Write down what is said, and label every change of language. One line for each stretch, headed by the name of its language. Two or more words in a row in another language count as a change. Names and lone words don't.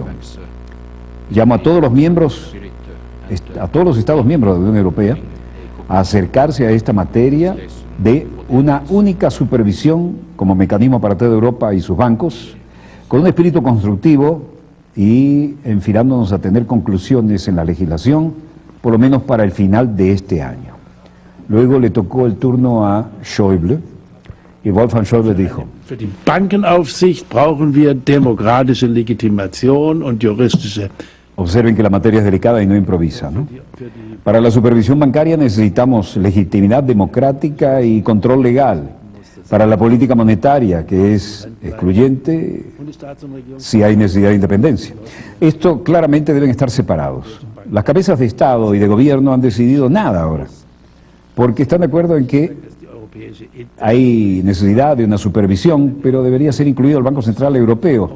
Spanish: Llamo a todos los miembros, a todos los Estados miembros de la Unión Europea, a acercarse a esta materia de una única supervisión como mecanismo para toda Europa y sus bancos, con un espíritu constructivo y enfilándonos a tener conclusiones en la legislación, por lo menos para el final de este año. Luego le tocó el turno a Schäuble y Wolfgang Schäuble dijo:
German: Für die Bankenaufsicht brauchen wir demokratische Legitimation und juristische.
Spanish: Observen que la materia es delicada y no improvisa, ¿no? Para la supervisión bancaria necesitamos legitimidad democrática y control legal. Para la política monetaria, que es excluyente, si hay necesidad de independencia. Esto claramente deben estar separados. Las cabezas de Estado y de Gobierno han decidido nada ahora, porque están de acuerdo en que hay necesidad de una supervisión, pero debería ser incluido el Banco Central Europeo.